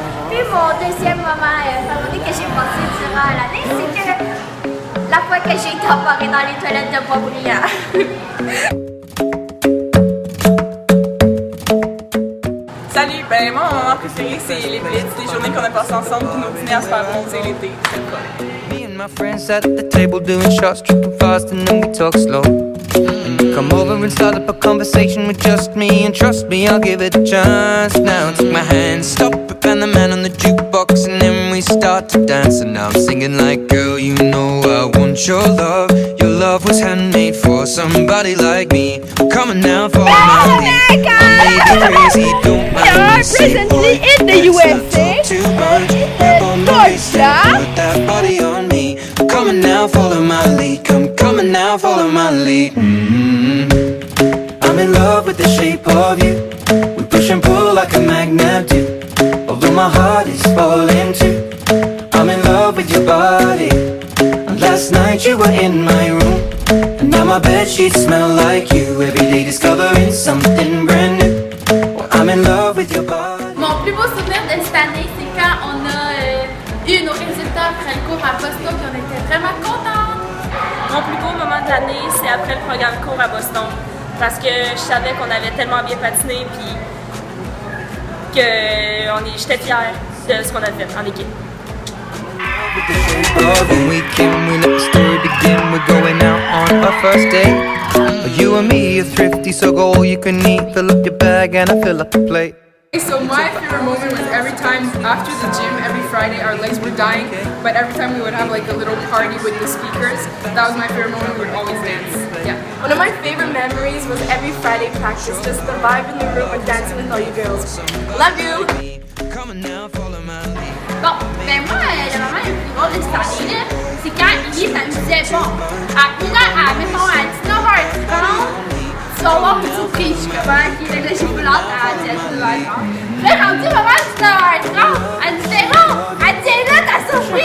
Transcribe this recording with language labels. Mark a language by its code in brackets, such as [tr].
[fr] Puis mon deuxième moment favori que j'ai passé durant l'année, c'est que la fois que j'ai été embarrée dans les toilettes de Boisbriand. Salut! Ben moi, mon moment préféré, c'est les blitz, les journées qu'on a passées ensemble, puis nos dîners à se faire bronzer l'été. [en] Me and my friends at the table doing shots, tripping fast, and then we talk slow. And you come over and start up a conversation with just me, and trust me, I'll give it a chance. Now take my hand, stop it, and the man on the jukebox, and then we start to dance. And now I'm singing like, girl, you know I want your love. Your love was handmade for somebody like me. Come on now, follow my lead. I'm maybe crazy, don't mind me. Say, boy, in the USA. too much. Grab on my waist and put that body on me. Come on now, follow my lead. Come on now, follow my lead. I'm in love with the shape of you. We push and pull like a magnet do. Although my heart is falling too. I'm in love with your body. And last night you were in my room. And now my bedsheets smell like you. Every day discovering something brand new. Well, I'm in love with your body. [fr] Mon plus beau souvenir de cette année, c'est quand on a eu nos résultats après le cours à Boston, puis on était vraiment contents. Mon plus beau moment de l'année, c'est après le programme cours à Boston. Parce que je savais qu'on avait tellement bien patiné, puis que j'étais fière de ce qu'on a fait en équipe. [en] When we can, we let the story begin. We're going out on our first date. You and me are thrifty, so go all you can eat. Fill up your bag and I fill up the plate. So my favorite moment was every time after the gym, every Friday, our legs were dying, but every time we would have like a little party with the speakers, that was my favorite moment. We would always dance. Yeah. One of my favorite memories was every Friday practice, just the vibe in the room and dancing with all you girls. Love you! Come on now, follow my lead. [fr] Bon, ben moi, le moment le plus drôle de cette année, c'est quand Ellie, ça me disait, bon, mettons, à 19h30, tu vas voir une surprise. Je suis comme, ok, là, j'ai plus l'autre à 19h30. Là, rendu vraiment à 19h30, elle me disait, non, elle dit, là, ta surprise.